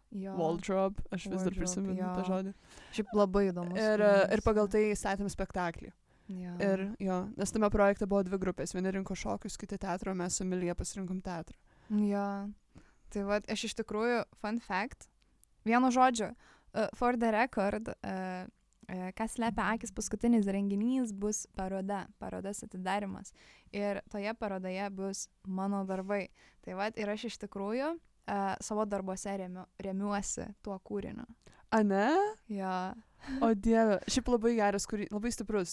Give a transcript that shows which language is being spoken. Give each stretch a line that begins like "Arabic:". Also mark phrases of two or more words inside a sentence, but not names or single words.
Lithuanian: Wardrobe, aš vis dar prisimenu tą žodį. Šiaip labai įdomus. Ir pagal tai statėm spektaklį. Ja. Ir nes tame projekte buvo 2 grupės. Vieni rinko šokius, kiti teatro, mes su Emilija pasirinkom teatrą. Jo. Tai va, aš iš tikrųjų,
English: fun fact,
Lithuanian: vienu žodžiu,
English: for the record,
Lithuanian: Ką slepia akys paskutinis renginys bus parodos atidarimas. Ir toje parodoje bus mano darbai. Tai va, ir aš iš tikrųjų savo darbuose remiuosi tuo kūriniu. A ne? Jo. O Dieve, šiaip labai geras, labai stiprus.